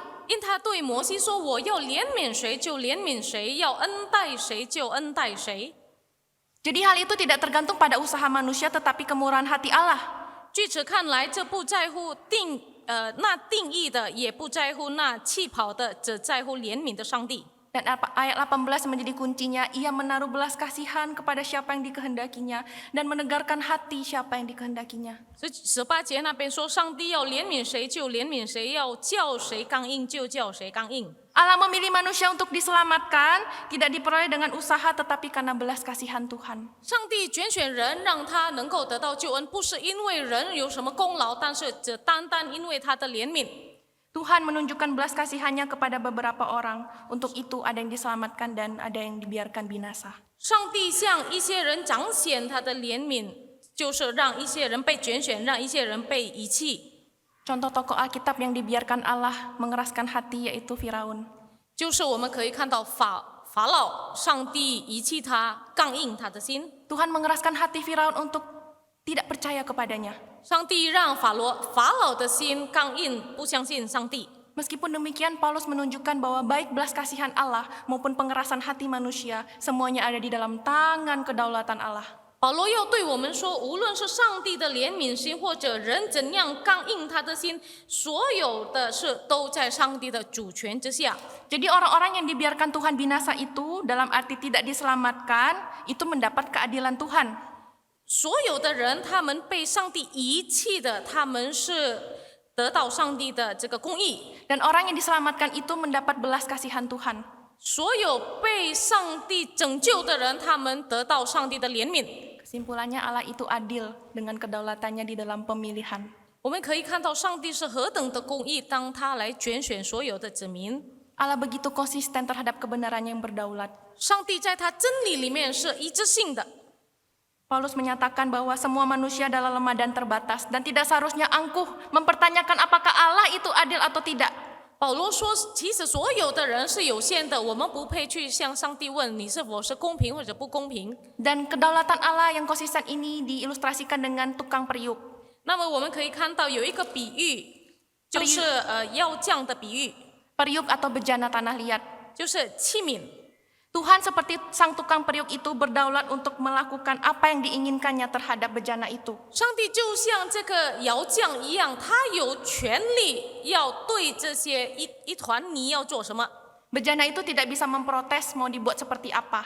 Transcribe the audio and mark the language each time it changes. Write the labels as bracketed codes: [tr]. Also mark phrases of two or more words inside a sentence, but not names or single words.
[zh] 因他对摩西说：我要怜悯谁就怜悯谁，要恩待谁就恩待谁。” [id] Jadi hal itu tidak tergantung pada usaha manusia tetapi kemurahan hati Allah. [zh] 据此看来，这不在乎那定义的，也不在乎那气跑的，只在乎怜悯的上帝。 [id] Dan ayat 18 menjadi kuncinya, ia menaruh belas kasihan kepada siapa yang dikehendakinya dan menegarkan hati siapa yang dikehendakinya. [zh] 18 节那边说，上帝要怜悯谁就怜悯谁，要叫谁刚硬就叫谁刚硬。 [id] Allah memilih manusia untuk diselamatkan, tidak diperoleh dengan usaha tetapi karena belas kasihan Tuhan. [zh] 上帝拣选人，让他能够得到救恩，不是因为人有什么功劳，但是只单单因为他的怜悯。 [id] Tuhan menunjukkan belas kasihannya kepada beberapa orang. Untuk itu ada yang diselamatkan dan ada yang dibiarkan binasa. [zh] 上帝向一些人彰显他的怜悯，就是让一些人被拣选，让一些人被遗弃。 [id] Contoh tokoh Alkitab yang dibiarkan Allah mengeraskan hati yaitu Firaun. [zh] 就是我们可以看到法老，上帝遗弃他，刚硬他的心。 [id] Tuhan mengeraskan hati Firaun untuk tidak percaya kepadanya. [zh] 上帝让法老的心刚硬，不相信上帝。 [id] Meskipun demikian, Paulus menunjukkan bahwa baik belas kasihan Allah maupun pengerasan hati manusia, semuanya ada di dalam tangan kedaulatan Allah. [zh] 保罗要对我们说，无论是上帝的怜悯心，或者人怎样刚硬他的心，所有的事都在上帝的主权之下。 [id] Jadi orang-orang yang dibiarkan Tuhan binasa itu, dalam arti tidak diselamatkan, itu mendapat keadilan Tuhan. [zh] 所有的人，他们被上帝遗弃的，他们是得到上帝的这个公义。 [id] Dan orang yang diselamatkan itu mendapat belas kasihan Tuhan. [zh] 所有被上帝拯救的人，他们得到上帝的怜悯。 [id] Kesimpulannya Allah itu adil dengan kedaulatannya di dalam pemilihan. [zh] 我们可以看到上帝是何等的公义，当他来拣选所有的子民。 [id] Allah begitu konsisten terhadap kebenarannya yang berdaulat. [zh] 上帝在他真理里面是一致性的。 [id] Paulus menyatakan bahwa semua manusia adalah lemah dan terbatas dan tidak seharusnya angkuh mempertanyakan apakah Allah itu adil atau tidak. [zh] 保罗说，其实所有的人是有限的，我们不配去向上帝问你是否是公平或者不公平。 [id] Dan kedaulatan Allah yang konsisten ini diilustrasikan dengan tukang periuk. [zh] 那么我们可以看到有一个比喻，就是要匠的比喻， [id] Periuk atau bejana tanah liat. [zh] 就是器皿。 [id] Tuhan seperti sang tukang periuk itu berdaulat untuk melakukan apa yang diinginkannya terhadap bejana itu. [zh] 上帝就像这个窑匠一样，他有权利要对这些一团泥要做什么。 [id] Bejana itu tidak bisa memprotes mau dibuat seperti apa.